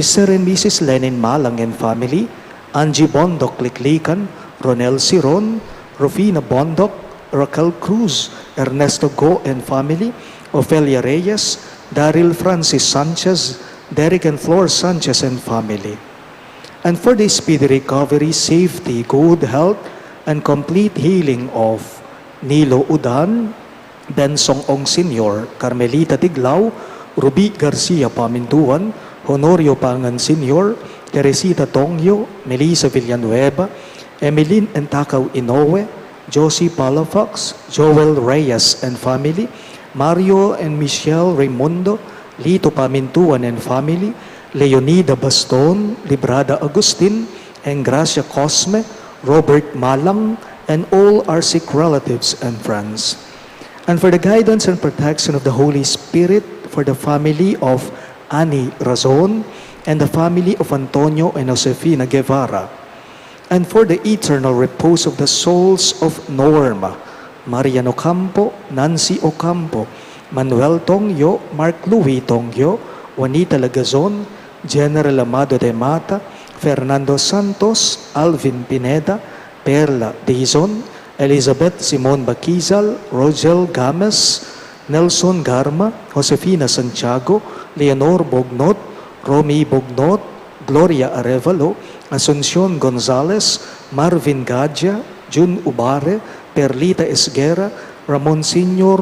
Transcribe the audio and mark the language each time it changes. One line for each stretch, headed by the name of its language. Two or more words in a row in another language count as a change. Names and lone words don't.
English: and Mrs. Lenin Malang and family, Angie Bondok Liklikan, Ronel Siron, Rufina Bondok, Raquel Cruz, Ernesto Go and family, Ofelia Reyes, Daryl Francis Sanchez, Derek and Flor Sanchez and family. And for the speedy recovery, safety, good health, and complete healing of Nilo Udan, Bensong Ong Sr., Carmelita Tiglao, Ruby Garcia Pamintuan, Honorio Pangan Sr., Teresita Tongyo, Melissa Villanueva, Emeline and Takaw Inoue, Josie Palafox, Joel Reyes and family, Mario and Michelle Raimundo, Lito Pamintuan and family, Leonida Baston, Librada Agustin, and Gracia Cosme, Robert Malang, and all our sick relatives and friends. And for the guidance and protection of the Holy Spirit, for the family of Ani Razon, and the family of Antonio and Josefina Guevara, and for the eternal repose of the souls of Norma, Marian Ocampo, Nancy Ocampo, Manuel Tongyo, Mark Louis Tongyo, Juanita Lagazon, General Amado de Mata, Fernando Santos, Alvin Pineda, Perla Dizon, Elizabeth Simon Bakizal, Rogel Games, Nelson Garma, Josefina Santiago, Leonor Bognot, Romy Bognot, Gloria Arevalo, Asuncion Gonzalez, Marvin Gadja, Jun Ubare, Perlita Esguera, Ramon Sr.